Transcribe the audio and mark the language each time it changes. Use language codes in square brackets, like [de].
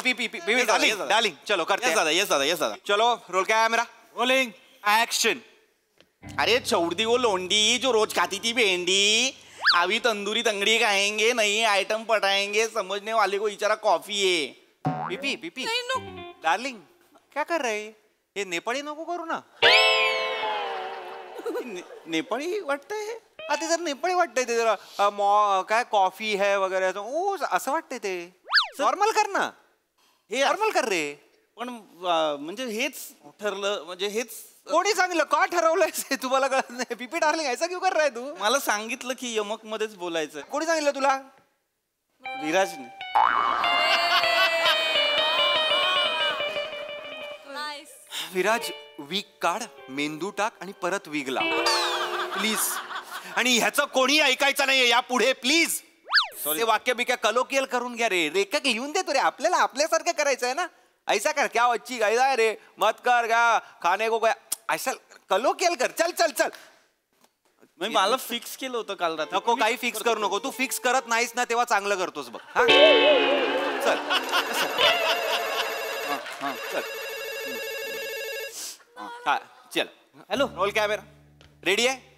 [hi] PP darling चलो करते हैं. [en] yes दादा [hi] चलो रोल कैमरा [en] Rolling action. [hi] अरे छोड़ वो लोंडी जो रोज खाती थी भेंडी अभी तंदूरी तंगड़ी खाएंगे नई आइटम पटाएंगे समझने वाले को इचारा कॉफी है. [mr] पीपी डार्लिंग क्या कर रहे हे नेपाळी नको करू ना. नेपाळी वाटतंय. ते जर नेपाळी वाटतंय ते जरा काय कॉफी है वगैरे असं वाटतंय ते. नॉर्मल कर ना. हे नॉर्मल कर रे. पण म्हणजे हेच ठरलं म्हणजे हेच कोणी सांगितलं का ठरवलंय तुम्हाला कळत नाही. [hi] पीपी डार्लिंग ऐसा क्यों कर रहा है तू? [mr] मला सांगितलं की यमक मध्येच बोलायचं. कोणी सांगितलं तुला? विराजने. विराज वीक काढ मेंदू टाक आणि परत विगला प्लीज. आणि ह्याचं कोणी ऐकायचं नाहीये या पुढे प्लीज. ते वाक्य बिक्या कलोकियल करून घ्या रे. रेखा लिहून देतो रे. आपल्याला आपल्यासारखं करायचं आहे ना. [hi] ऐसा कर क्या अच्छी गायदा है रे मत कर क्या खाने को क्या ऐसा कलोकियल कर. [mr] चल मला फिक्स केलं होतं काल रात्री. नको काही फिक्स करू नको. तू फिक्स करत नाहीस ना तेव्हा चांगलं करतोस बघ. चल हा चल. [en] hello [mr] रोल कॅमेरा रेडी आहे?